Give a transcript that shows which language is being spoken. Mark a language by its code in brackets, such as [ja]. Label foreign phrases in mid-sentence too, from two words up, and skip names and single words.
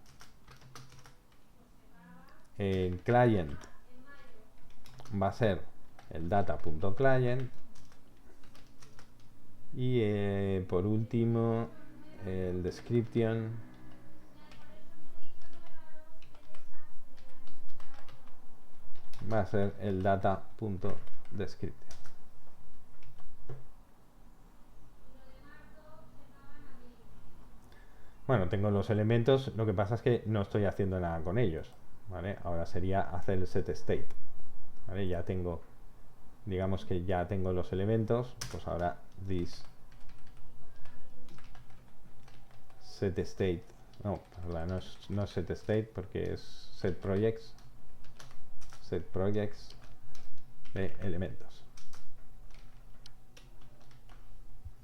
[es] El client va a ser el data.client. Y por último, el description va a ser el data.description. Bueno, tengo los elementos, lo que pasa es que no estoy haciendo nada con ellos, ¿vale? Ahora sería hacer el [en] set state, [es] ¿vale? Ya tengo, digamos que ya tengo los elementos, pues ahora [en] this set state, [es] no es [en] set state [es] porque es [en] set projects [es] de elementos.